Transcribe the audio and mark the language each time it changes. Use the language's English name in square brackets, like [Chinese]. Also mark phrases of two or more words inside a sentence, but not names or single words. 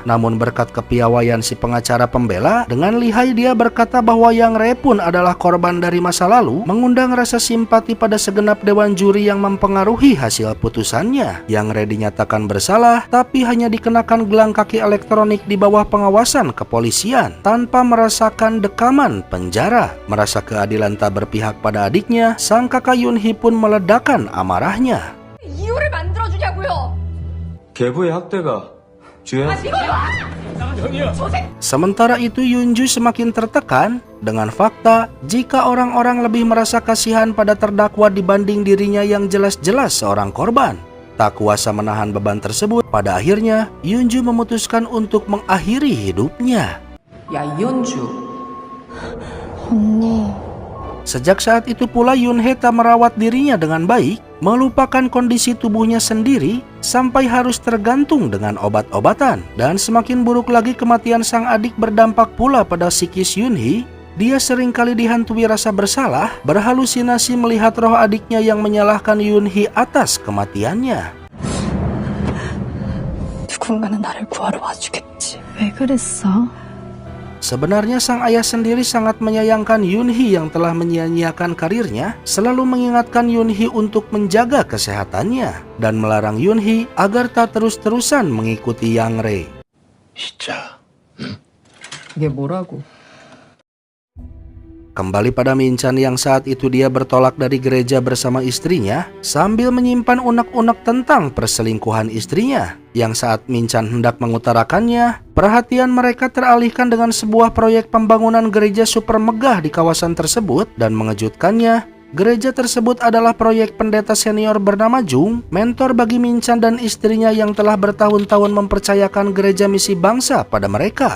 [Indonesian] Namun berkat kepiawaian si pengacara pembela, dengan lihai dia berkata bahwa Yang Re pun adalah korban dari masa lalu, mengundang rasa simpati pada segenap dewan juri yang mempengaruhi hasil putusannya. Yang Re dinyatakan bersalah, tapi hanya dikenakan gelang kaki elektronik di bawah pengawasan kepolisian, tanpa merasakan dekaman penjara. Merasa keadilan tak berpihak pada adiknya, sang kakak Yun-hee pun meledakkan amarahnya. [Korean] 이유를 만들어주냐고요. 계부의 학대가 죄야? [Indonesian] Sementara itu Yunju semakin tertekan dengan fakta jika orang-orang lebih merasa kasihan pada terdakwa dibanding dirinya yang jelas-jelas seorang korban. Tak kuasa menahan beban tersebut, pada akhirnya Yunju memutuskan untuk mengakhiri hidupnya. [Korean] 야, 이현주. 언니. [Indonesian] Sejak saat itu pula Yun-hee tak merawat dirinya dengan baik, melupakan kondisi tubuhnya sendiri sampai harus tergantung dengan obat-obatan. Dan semakin buruk lagi kematian sang adik berdampak pula pada psikis Yun-hee. Dia seringkali dihantui rasa bersalah, berhalusinasi melihat roh adiknya yang menyalahkan Yun-hee atas kematiannya. [Korean] 누군가는 나를 구하러 와주겠지. 왜 그랬어? [Indonesian] Sebenarnya sang ayah sendiri sangat menyayangkan Yun-hee yang telah menyia-nyiakan karirnya, selalu mengingatkan Yun-hee untuk menjaga kesehatannya, dan melarang Yun-hee agar tak terus-terusan mengikuti Yang Re. [Korean] 진짜. 이게 뭐라고? [Indonesian] Kembali pada Min-chan yang saat itu dia bertolak dari gereja bersama istrinya, sambil menyimpan unek-unek tentang perselingkuhan istrinya. Yang saat Min-chan hendak mengutarakannya, perhatian mereka teralihkan dengan sebuah proyek pembangunan gereja super megah di kawasan tersebut, dan mengejutkannya, gereja tersebut adalah proyek pendeta senior bernama Jung, mentor bagi Min-chan dan istrinya yang telah bertahun-tahun mempercayakan gereja misi bangsa pada mereka.